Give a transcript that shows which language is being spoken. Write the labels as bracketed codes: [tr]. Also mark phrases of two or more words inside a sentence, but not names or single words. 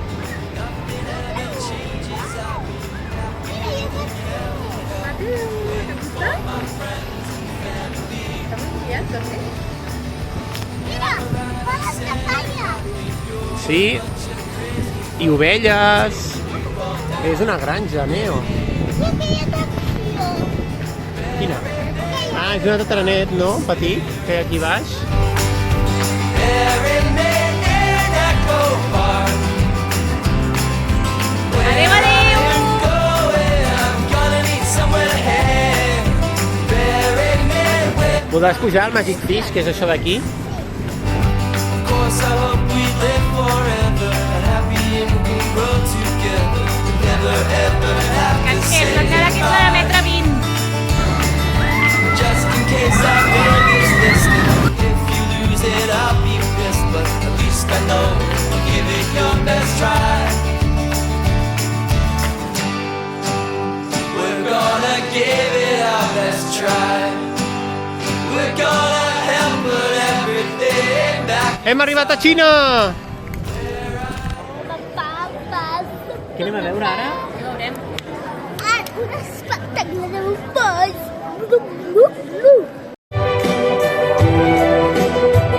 [ca] Sí, i ovelles. És una granja, Neo. Quina? Ah, és un altre trenet, no? Petit, que hi ha aquí baix. [en] Bury me in Echo Park. [ca] Adéu, adéu! [en] I'm going, I'm gonna need somewhere to hang. Bury me with. [ca] Podràs pujar al Magic Fish, que és això d'aquí. [en] Of course, I hope we live forever, happy and we can grow together. Never ever have to say [ca] Encara que és la de metre 20. [en] just in case I fail this list. If you lose it, I'll be pissed, but at least I know you'll give it your best try. We're gonna give it our best try. We're gonna help put everything back. [ca] Hem arribat a Xina! Què anem a veure ara? Ja veurem. Un espectacle de polls.